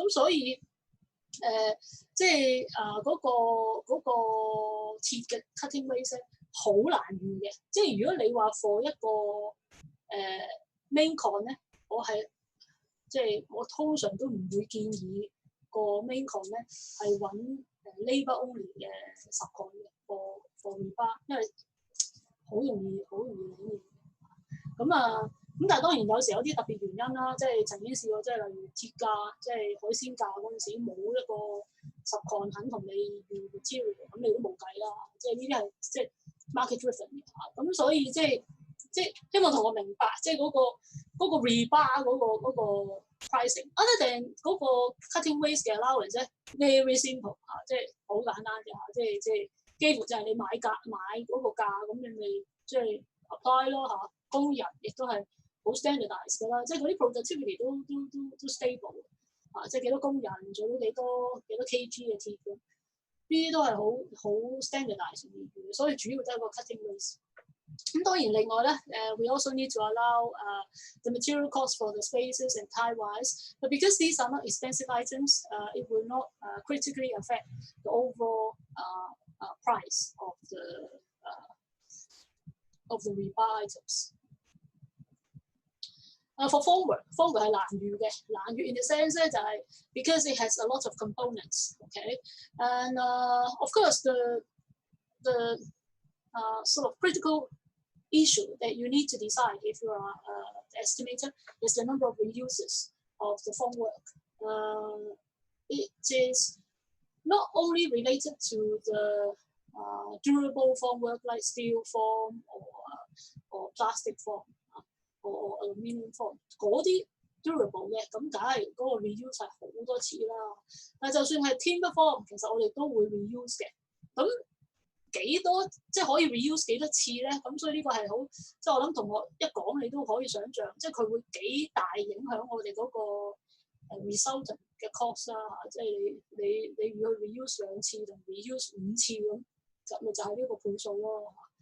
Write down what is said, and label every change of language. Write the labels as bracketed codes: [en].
[yue] 咁所以即係嗰個鐵嘅 cutting waste 好難預嘅，即係如果你話 for 一個main con 咧，即係我通常都唔會建議。個 main con 咧係揾labour only 嘅subcon嘅 for rebar， 因為好容易理嘅。咁但係當然有時有啲特別原因啦，即係曾經試過，即係例如鐵價，即係海鮮價嗰陣時冇一個 subcon 肯同你預 material， 咁你都冇計啦。即係呢啲係即係 market driven 嘅嚇，咁所以即係希望同我明白，即係嗰個 rebar 嗰個 pricing。 Other than 嗰個 cutting waste 嘅 allowance 咧 very simple 嚇，即係好簡單嘅嚇，即係幾乎就係你買嗰個價，咁你咪即係 apply 咯嚇。工人亦都係好 standardised 㗎啦，即係嗰啲 productivity 都 stable 啊，即係幾多工人做到幾多 kg 嘅鐵咁，呢啲都係好 standardised 嘅，所以主要都係個 cutting waste。 [en] 咁當然另外咧， we also need to allow the material cost for the spaces and tie wires, but because these are not expensive items, it will not critically affect the overall price of the rebar items. For formwork 係難預嘅，難預 in the sense 咧就係 because it has a lot of components, okay, and of course the sort of critical issue that you need to decide if you are the estimator is the number of reusers of the formwork. It is not only related to the durable formwork like steel form or plastic form.or aluminium form 嗰啲 durable 嘅，咁梗係嗰個 reuse 係好多次啦。 [yue] 但係就算係 timber form， 其實我哋都會 reuse 嘅。咁幾多即係可以 reuse 幾多次咧？咁所以呢個係好，即係我諗同學一講你都可以想像，即係佢會幾大影響我哋嗰個resultant 嘅 cost 啦。即係你如果 reuse 2次同 reuse 5次咁，就係呢個倍數咯。